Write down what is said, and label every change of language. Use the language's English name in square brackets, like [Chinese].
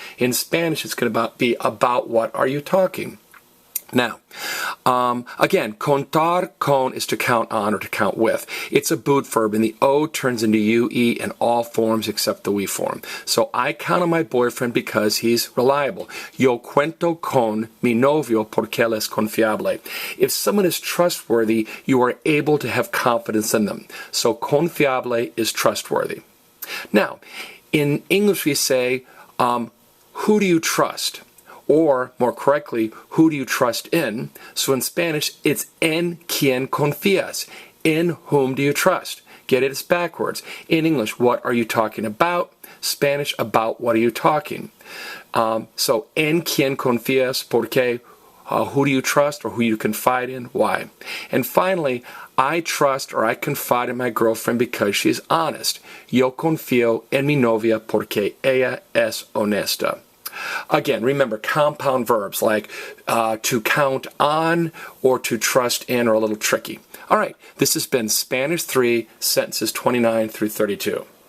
[English] In Spanish it's going to be about what are you talking? Now, again, contar con is to count on or to count with. It's a boot verb, and the O turns into UE in all forms except the we form. So I count on my boyfriend because he's reliable. [Spanish] Yo cuento con mi novio porque él es confiable. [English] If someone is trustworthy, you are able to have confidence in them. So confiable is trustworthy. Now, in English we say, who do you trust? Or, more correctly, who do you trust in? So in Spanish, it's [Spanish] en quien confías. [English] In whom do you trust? Get it? It's backwards. In English, what are you talking about? Spanish, about what are you talking? So, [Spanish] en quien confías, porque, [English] who do you trust or who you confide in? Why? And finally, I trust or I confide in my girlfriend because she's honest. [Spanish] Yo confío en mi novia porque ella es honesta. [English] Again, remember, compound verbs like to count on or to trust in are a little tricky. All right, this has been Spanish 3, sentences 29 through 32.